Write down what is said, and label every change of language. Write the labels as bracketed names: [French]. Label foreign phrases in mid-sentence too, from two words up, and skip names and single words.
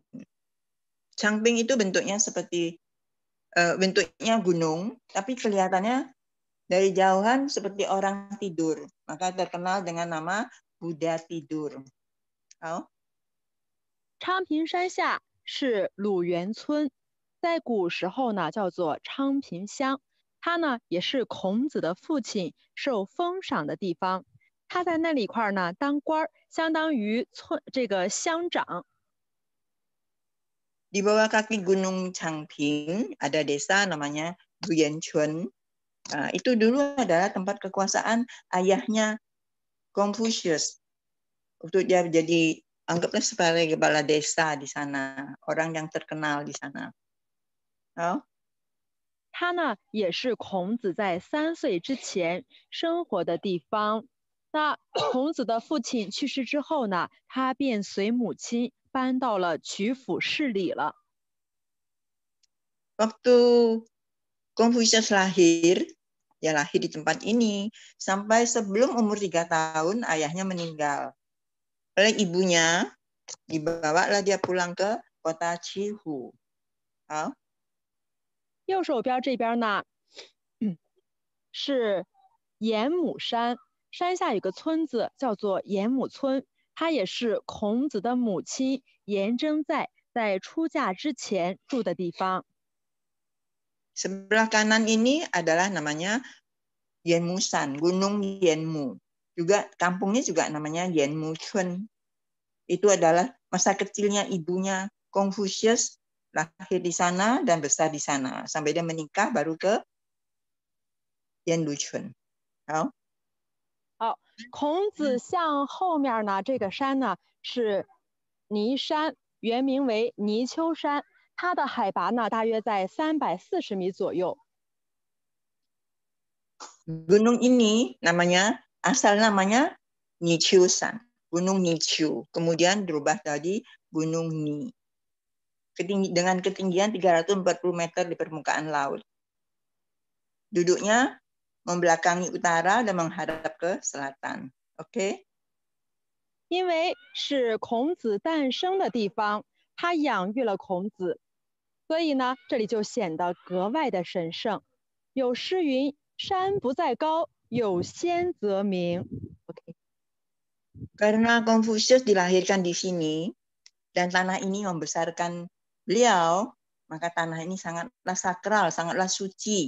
[Indonesian] Changping itu bentuknya seperti bentuknya gunung, tapi kelihatannya dari jauhan seperti orang tidur. Maka terkenal dengan nama Buddha tidur. [Chinese] 好。昌平山下是鲁元村，在古时候呢叫做昌平乡，它呢也是孔子的父亲受封赏的地方。他在那里块呢当官，相当于这个乡长。 [Indonesian] Di bawah kaki Gunung Changping ada desa namanya Guyanchun. Nah, itu dulu adalah tempat kekuasaan ayahnya Confucius. Waktu dia jadi anggaplah sebagai kepala desa di sana, orang yang terkenal di sana. Oh? [Chinese] 他呢也是孔子在3岁之前生活的地方。那孔子的父亲去世之后呢，他便随母亲搬到了曲阜市里了。 [Indonesian] Waktu Confucius lahir, dia lahir di tempat ini. Sampai sebelum umur 3 tahun, ayahnya meninggal. Oleh ibunya, dibawalah dia pulang ke kota Chihu. [Chinese] 好。右手边这边呢，是严母山，山下有个村子叫做严母村，它也是孔子的母亲颜征在出嫁之前住的地方。 [Indonesian] Sebelah kanan ini adalah namanya Yanmusan, Gunung Yanmu. Juga kampungnya juga namanya Yanmuchun. Itu adalah masa kecilnya ibunya Confucius, lahir di sana dan besar di sana. Sampai dia menikah baru ke Yanluchun. [Chinese] 好，好，孔子像后面呢，这个山呢是泥山，原名为泥丘山，它的海拔呢大约在340米左右。 [Indonesian] Gunung ini asal namanya Nichiusan, Gunung Nichiu. Kemudian berubah jadi Gunung Ni. Dengan ketinggian 340 meter di permukaan laut. Duduknya membelakangi utara dan menghadap ke selatan. Oke? [Chinese] 因为是孔子诞生的地方，他养育了孔子，所以呢，这里就显得格外的神圣。有诗云：“山不在高，有仙则名。” OK， [Indonesian] Karena Confucius dilahirkan di sini dan tanah ini membesarkan beliau, maka tanah ini sangatlah sakral, sangatlah suci.